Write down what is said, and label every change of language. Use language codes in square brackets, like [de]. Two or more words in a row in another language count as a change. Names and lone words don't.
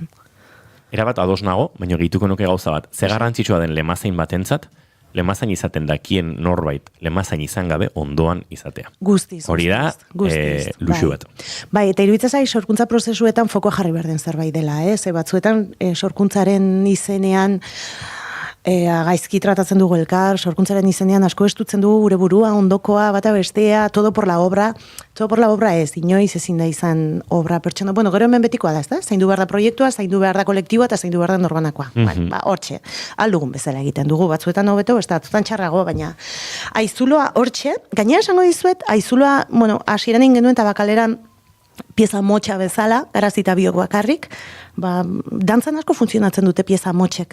[eu] Erabat ados nago, baina gehituko nuke gauza bat, ze garrantzitsua den lemazain batentzat, lemazain izaten dakien norbait, lemazain izan gabe ondoan izatea. Guztiz. Hori da, luxu bat. Bai, eta iruditzen zait sorkuntza prozesuetan foko jarri behar den zerbait dela, ze batzuetan sorkuntzaren izenean gaizki tratatzen dugu elkar, sorkuntzaren izenean asko estutzen dugu gure burua, ondokoa, bata bestea, [es] todo por la obra [eu] ez, inoiz ezin da izan obra pertsona, bueno, gero hemen betikoa da, ez da? Zaindu behar da proiektua, zaindu behar da kolektiboa, eta zaindu behar da norbanakoa. Hortxe, aldugun bezala egiten dugu, batzuetan hobeto, ez da, tutan txarrago, baina aizuloa hortxe, gainera esango dizuet, aizuloa, bueno, hasieran egin genuen tabakaleran pieza motxa bezala, Garazita biok bakarrik, dantzan asko funtzionatzen dute pieza motxek.